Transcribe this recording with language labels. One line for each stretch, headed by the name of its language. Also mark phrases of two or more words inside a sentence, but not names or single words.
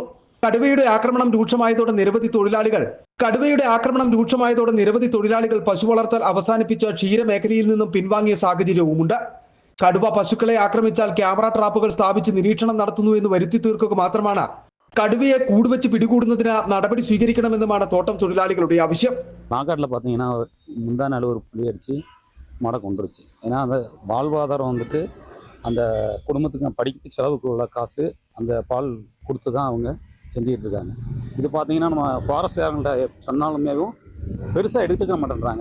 Malayalam: കടുവയുടെ ആക്രമണം രൂക്ഷമായതോടെ നിരവധി തൊഴിലാളികൾ പശു വളർത്തൽ അവസാനിപ്പിച്ച ക്ഷീരമേഖലയിൽ നിന്നും പിൻവാങ്ങിയ സാഹചര്യവുമുണ്ട്. കടുവ പശുക്കളെ ആക്രമിച്ചാൽ ക്യാമറ ട്രാപ്പുകൾ സ്ഥാപിച്ച് നിരീക്ഷണം നടത്തുന്നു എന്ന് വരുത്തി തീർക്കുക മാത്രമാണ്. കടുവയെ കൂടുവെച്ച് പിടികൂടുന്നതിന് നടപടി സ്വീകരിക്കണമെന്നുമാണ് തോട്ടം തൊഴിലാളികളുടെ ആവശ്യം.
Tamil: நாக்காட்டில் பார்த்தீங்கன்னா முந்தா நாள் ஒரு புளி அடித்து மாடை கொண்டுருச்சு. ஏன்னா அந்த வாழ்வாதாரம் வந்துட்டு அந்த குடும்பத்துக்கு படிக்க செலவுக்கு உள்ள காசு அந்த பால் கொடுத்து தான் அவங்க செஞ்சுக்கிட்டு இருக்காங்க. இது பார்த்தீங்கன்னா நம்ம ஃபாரஸ்ட்காரங்கள்ட்ட சொன்னாலுமேவும் பெருசாக எடுத்துக்க மாட்டேன்றாங்க.